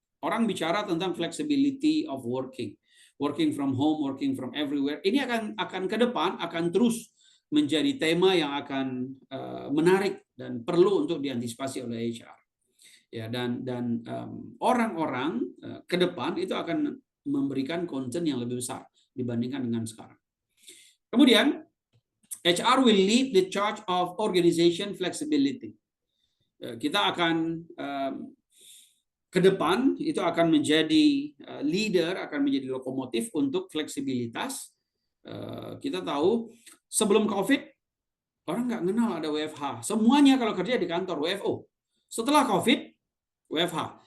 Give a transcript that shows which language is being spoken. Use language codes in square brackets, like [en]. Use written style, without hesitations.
[id] Orang bicara tentang [en] flexibility of working from home, working from everywhere. [id] Ini akan ke depan akan terus menjadi tema yang akan menarik dan perlu untuk diantisipasi oleh HR. Ya, dan orang-orang ke depan itu akan memberikan concern yang lebih besar dibandingkan dengan sekarang. Kemudian [en] HR will lead the charge of organization flexibility. [id] Kita akan ke depan itu akan menjadi leader, akan menjadi lokomotif untuk fleksibilitas. Kita tahu sebelum COVID orang nggak kenal ada WFH. Semuanya kalau kerja di kantor WFO. Setelah COVID WFH.